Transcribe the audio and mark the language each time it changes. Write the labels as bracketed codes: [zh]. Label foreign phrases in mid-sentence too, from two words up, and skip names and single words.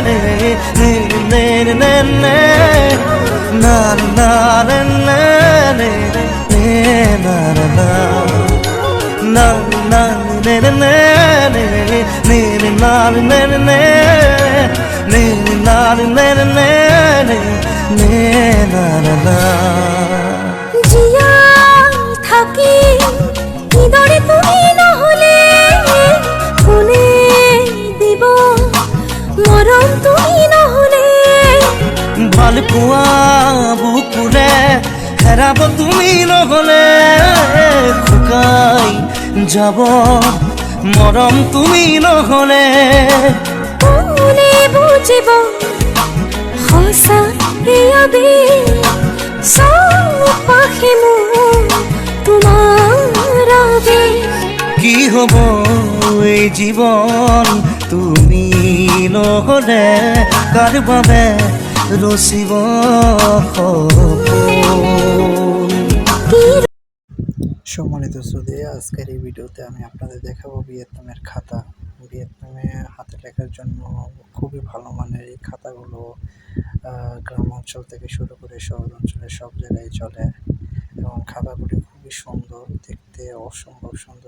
[as] na na na na na na না না না na na ne ne ne ne ne ne na ne ne ne ne na ne ne ne ne ne na na na জিয়া থাকি হৃদয়ে তুমি নহলে কোনে দিব মরম তুমি নহলে ভাল পোৱা বুকুৰে হেৰাব তুমি নহলে শুকাই যাব মৰম তুমি নহলে কোনে বুজিব সঁচা প্ৰিয়বে পাখি মোৰ তোমাৰ বাবে কি হ'ব এই জীৱন তুমি নহলে কাৰ বাবে ৰচিব [bn] সম্মানিত শ্রোতা, আজকের এই ভিডিওতে আমি আপনাদের দেখাবো ভিয়েতনামের খাতা। ভিয়েতনামে হাতে লেখার জন্য খুবই ভালো মানের এই খাতাগুলো গ্রাম অঞ্চল থেকে শুরু করে শহর অঞ্চলের সব জায়গায় চলে এবং খাতাগুলি খুবই সুন্দর দেখতে, অসম্ভব সুন্দর।